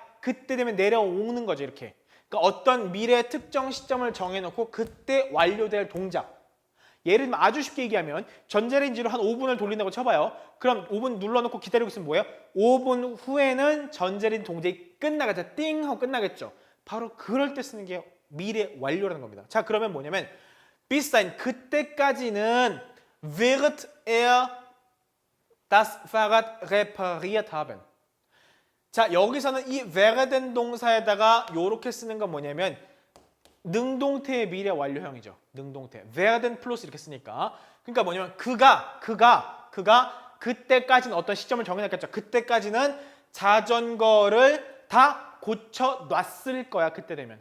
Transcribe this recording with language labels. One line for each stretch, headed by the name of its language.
Korean: 그때 되면 내려오는 거죠. 이렇게. 그러니까 어떤 미래 특정 시점을 정해놓고 그때 완료될 동작. 예를 들면 아주 쉽게 얘기하면 전자레인지로 한 5분을 돌린다고 쳐봐요. 그럼 5분 눌러놓고 기다리고 있으면 뭐예요? 5분 후에는 전자레인지 동작이 끝나겠죠. 띵 하고 끝나겠죠. 바로 그럴 때 쓰는 게 미래 완료라는 겁니다. 자, 그러면 뭐냐면
German: bis dahin
Korean: 그때까지는
German: wird er das Fahrrad repariert haben.
Korean: 자, 여기서는 이 werden 동사에다가 요렇게 쓰는 건 뭐냐면 능동태의 미래 완료형이죠. 능동태. werden 플러스 이렇게 쓰니까. 그러니까 뭐냐면 그가 그때까지는 어떤 시점을 정해놨겠죠. 그때까지는 자전거를 다 고쳐 놨을 거야. 그때 되면.